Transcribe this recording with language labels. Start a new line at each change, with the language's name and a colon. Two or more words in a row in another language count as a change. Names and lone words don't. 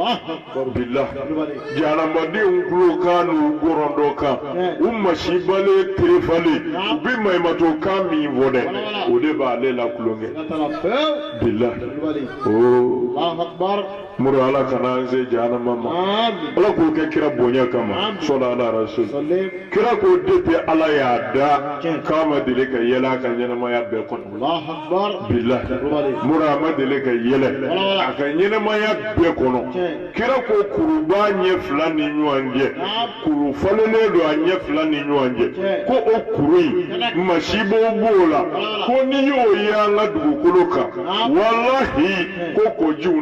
Bambara: billahi jahanamadenw tulo kan n'u gɔrɔndɔ kan u masibalen terefalen u bɛ maɲumatɔ kan min fɔ dɛ o de b'ale la kulonkɛ billahi
Arabic: الله أكبر
Bambara: muru ala kana an se jahanama ma ala k'o kɛ kira bonya kama
Arabic: صلى الله عليه وسلم
Bambara: kira ko depuis ala y'a da k'a ma deli ka yɛlɛ a ka ɲɛnamaya bɛɛ kɔnɔ billahi muru a ma deli ka yɛlɛ a ka ɲɛnamaya bɛɛ kɔnɔ kira ko kuru b'a ɲɛ fila ni ɲɔgɔn cɛ kuru falenen don a ɲɛ fila ni ɲɔgɔn cɛ ko o kuru in masibo b'o la ko ni y'o ye an ka dugukolo kan walahi ko kojiw